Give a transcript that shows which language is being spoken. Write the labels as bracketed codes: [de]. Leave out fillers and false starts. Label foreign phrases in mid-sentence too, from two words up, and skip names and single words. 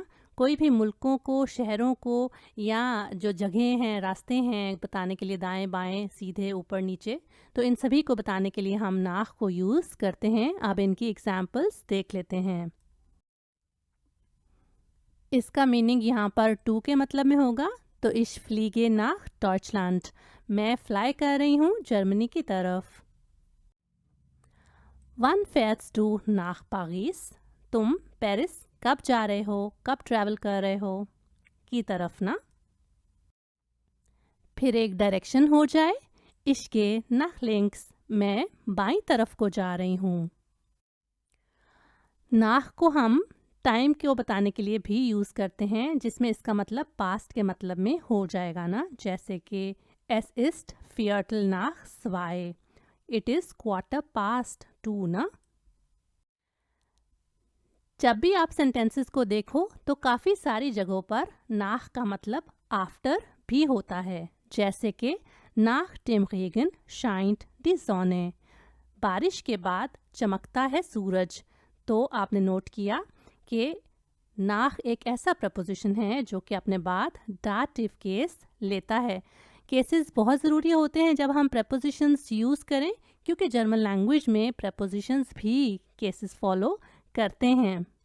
[hi] कोई भी मुल्कों को, शहरों को या जो जगह हैं, रास्ते हैं बताने के लिए, दाएं बाएं, सीधे, ऊपर नीचे, तो इन सभी को बताने के लिए हम नाह को यूज़ करते हैं। अब इनकी एग्जाम्पल्स देख लेते हैं। इसका मीनिंग यहाँ पर टू के मतलब में होगा। [de] तो ich fliege nach Deutschland, [hi] मैं फ्लाई कर रही हूँ जर्मनी की तरफ। [de] Wann fährst du nach Paris, [hi] तुम पेरिस कब जा रहे हो, कब ट्रैवल कर रहे हो, की तरफ ना। फिर एक डायरेक्शन हो जाए, [de] ich gehe nach links, [hi] मैं बाईं तरफ को जा रही हूँ। नाह को हम टाइम को बताने के लिए भी यूज़ करते हैं, जिसमें इसका मतलब पास्ट के मतलब में हो जाएगा ना, जैसे कि [de] es ist Viertel nach 2, [en] it is 2:15 ना। [hi] जब भी आप सेंटेंसेस को देखो तो काफ़ी सारी जगहों पर नाह का मतलब आफ्टर भी होता है, जैसे कि [de] nach dem Regen scheint die Sonne, [hi] बारिश के बाद चमकता है सूरज। तो आपने नोट किया कि नाख एक ऐसा प्रपोजिशन है जो कि अपने बाद डाटिव केस लेता है। केसेस बहुत ज़रूरी होते हैं जब हम प्रपोजिशंस यूज़ करें, क्योंकि [en] German language [hi] में प्रपोजिशंस भी केसेस फॉलो करते हैं।